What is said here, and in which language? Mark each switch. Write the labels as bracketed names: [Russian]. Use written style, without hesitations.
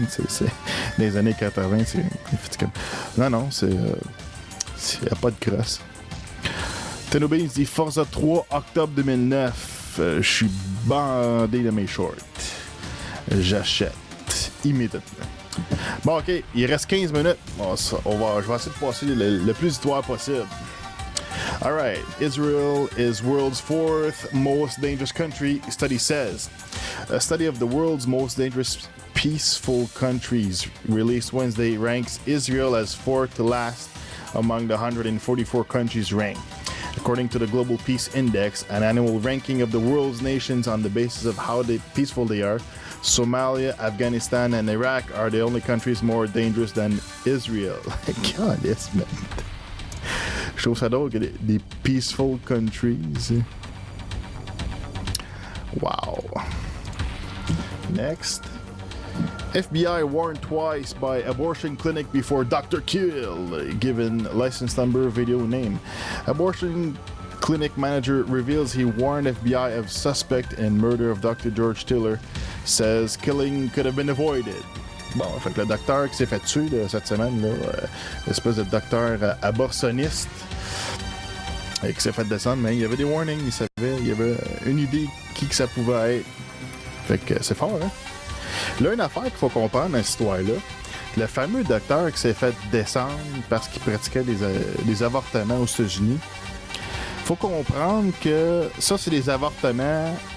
[French] C'est dans les années 80, c'est comme, non, c'est y a pas de crosse. Tenobin dit Forza 3, octobre 2009. Je suis bandé de mes shorts. J'achète immédiatement. Bon, ok, il reste 15 minutes. Je vais essayer de passer le plus d'histoire possible. [English] Alright, Israel is world's 4th most dangerous country, study says. A study of the world's most dangerous peaceful countries released Wednesday ranks Israel as 4th to last among the 144 countries ranked. According to the Global Peace Index, an annual ranking of the world's nations on the basis of how peaceful they are, Somalia, Afghanistan, and Iraq are the only countries more dangerous than Israel. God, yes, man. [French] Je trouve ça drôle que des [English] peaceful countries. Wow. Next. FBI warned twice by abortion clinic before Dr. Kill, given license number, video name. Abortion clinic manager reveals he warned FBI of suspect in murder of Dr. George Tiller, says killing could have been avoided. [French] Bon, fait que le docteur qui s'est fait tuer cette semaine, l'espèce de docteur abortionniste, qui s'est fait descendre, mais il y avait des warnings, il y avait une idée qui que ça pouvait être. Fait que c'est fort, hein? Là, une affaire qu'il faut comprendre dans cette histoire-là, le fameux docteur qui s'est fait descendre parce qu'il pratiquait des avortements aux États-Unis, faut comprendre que ça, c'est des avortements